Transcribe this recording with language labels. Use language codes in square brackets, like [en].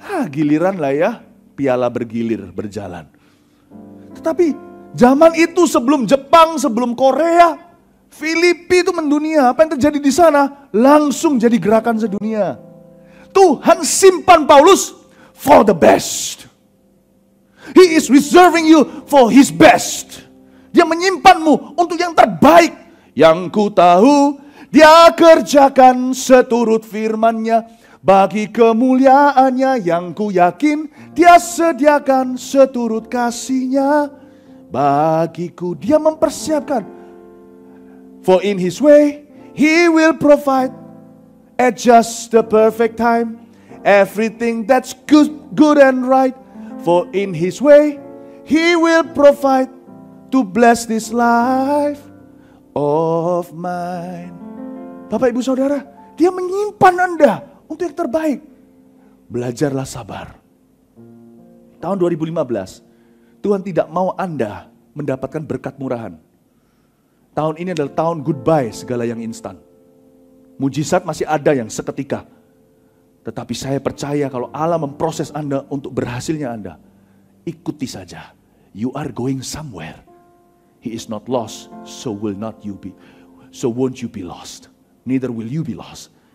[id] Giliran lah ya, piala bergilir berjalan. Tetapi zaman itu sebelum Jepang, sebelum Korea, Filipi itu mendunia. Apa yang terjadi di sana langsung jadi gerakan sedunia. Tuhan simpan Paulus [en] for the best. He is reserving you for his best. [id] Dia menyimpanmu untuk yang terbaik. Yang ku tahu dia kerjakan seturut firman-Nya. Bagi kemuliaannya yang ku yakin dia sediakan seturut kasih-Nya. Bagiku dia mempersiapkan. [en] For in his way he will provide at just the perfect time everything that's good and right. For in his way he will provide to bless this life of mine. [id] Bapak Ibu Saudara, dia menyimpan Anda untuk yang terbaik. Belajarlah sabar. Tahun 2015, Tuhan tidak mau Anda mendapatkan berkat murahan. Tahun ini adalah tahun goodbye segala yang instan. Mujizat masih ada yang seketika. Tetapi saya percaya kalau Allah memproses Anda untuk berhasilnya Anda, ikuti saja. [en] You are going somewhere. He is not lost, so won't you be lost. Neither will you be lost.